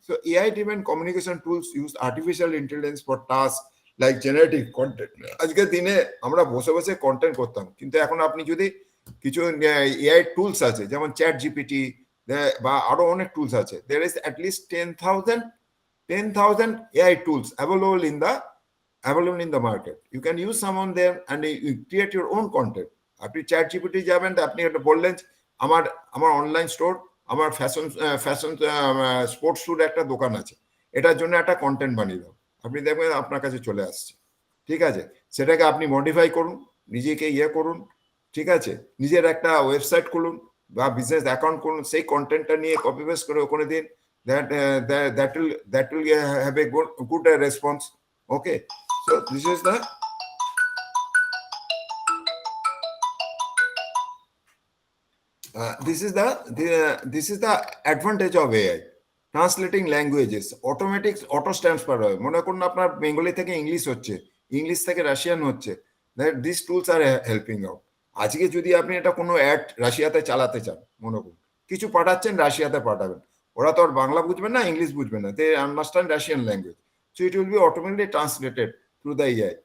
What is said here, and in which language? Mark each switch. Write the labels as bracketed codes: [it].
[en] So AI driven communication tools use artificial intelligence for tasks like generating content. [bn] আজকের দিনে আমরা বসে বসে কন্টেন্ট করতাম, কিন্তু এখন আপনি যদি কিছু এআই টুলস আছে যেমন চ্যাট জিপিটি বা আরো অনেক টুলস আছে, [en] there is at least 10,000 10,000 AI tools available in the market. You can use some on them and you create your own content. [bn] আপনি চ্যাট জিপিটি যাবেন, আপনি এটা বললেন আমার আমার অনলাইন স্টোর, আমার ফ্যাশন স্পোর্টস শুর একটা দোকান আছে, এটার জন্য একটা কন্টেন্ট বানিয়ে দাও, আপনি দেখবেন আপনার কাছে চলে আসছে। ঠিক আছে, সেটাকে আপনি মডিফাই করুন, নিজেকে করুন, ঠিক আছে, নিজের একটা ওয়েবসাইট খুলুন বা বিজনেস অ্যাকাউন্ট করুন, সেই কন্টেন্টটা নিয়ে কপি পেস্ট করে ওখানে দিন, [en] that will have a good response. Okay, so this is the this is the advantage of AI. Translating languages, auto transfer [bn] হয়, মনে করুন আপনার বেঙ্গলি থেকে ইংলিশ হচ্ছে, ইংলিশ থেকে রাশিয়ান হচ্ছে, [en] that these tools are helping out. [bn] আজকে যদি আপনি এটা কোনো অ্যাড রাশিয়াতে চালাতে চান, মনে করুন কিছু পাঠাচ্ছেন, রাশিয়াতে পাঠাবেন, ওরা তো আর বাংলা বুঝবে না, ইংলিশ বুঝবে না, [en] they understand Russian language, so it will be automatically translated through the AI.